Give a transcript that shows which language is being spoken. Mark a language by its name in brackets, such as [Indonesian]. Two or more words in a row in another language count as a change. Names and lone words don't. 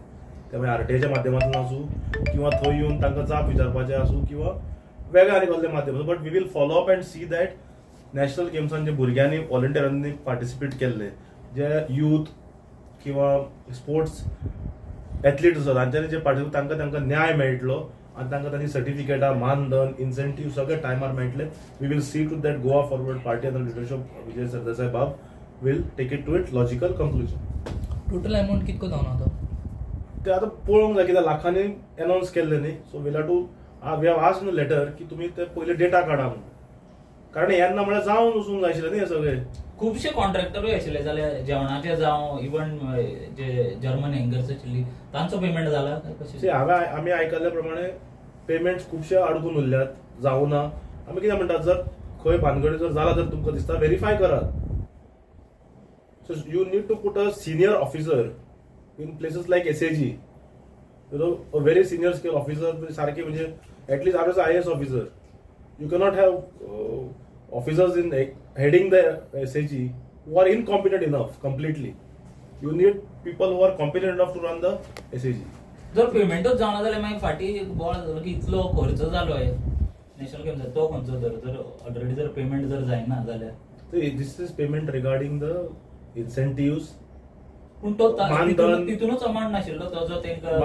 [Konkani] ते मागीर आरटीआयच्या माध्यमांतून आसूं किंवा थंय येवन तांकां जाप विचारपाचें आसूं किंवा वेगळ्या आनी कसल्या माध्यमांतून [English] but we will follow up and see that [Konkani] नॅशनल गेम्सान जे भुरग्यांनी व्हॉलंटियरांनी पार्टिसिपेट केल्ले जे यूथ किंवा [English] sports athletes [Konkani] आसा तांच्यांनी जे पार्टिसिपेट तांकां न्याय मेळटलो आनी तांकां तांची सर्टिफिकेटां मानधन इन्सेंटीव सगळे टायमार मेळटले. [English] We will see to that Goa Forward Party under leadership Vijay Sardesai Bab will take it to it logical conclusion. total amount [Konkani] कितको जावन आतां ते आतां पळोवंक जाय कित्याक लाखांनी अनावन्स केल्ले न्ही. [English] so will have to we have asked in letter [Konkani] की तुमी ते पयले डेटा काडा म्हणून, कारण येन्ना म्हळ्यार जावन वचूंक जाय आशिल्लें न्ही हे सगळे. खुबशे कॉन्ट्रॅक्टरूय आशिल्ले जाल्यार जेवणाचे जावं इवन जे [English] German hangars [Konkani] आशिल्ली तांचो पेमेंट जाला कशें. हांगा आमी आयकल्ल्या प्रमाणे पेमेंट खुबशे अडकून उरल्यात, जावना. आमी कितें म्हणटात, जर खंय भानगडी जर जाला जर तुमकां दिसता व्हेरीफाय करात. [English] So you need to put a senior officer in places like SAG, you know, a very senior scale officer [Konkani] सारखे, म्हणजे [English] at least RS IAS officer. You cannot have officers in heading the SAG who are incompetent enough completely. You need people who are competent enough to run the SAG. [Konkani] जर पेमेंटच जावना जाल्यार मागीर फाटी बोळ जालो की इतलो खर्च जालोय नॅशनल गेम्स तो खंयचो जर ऑलरेडी जर पेमेंट जर जायना जाल्यार [English] This is payment regarding the incentives. [Konkani] पूण तो तितूनच अमाउंट नाशिल्लो तो जो तेंका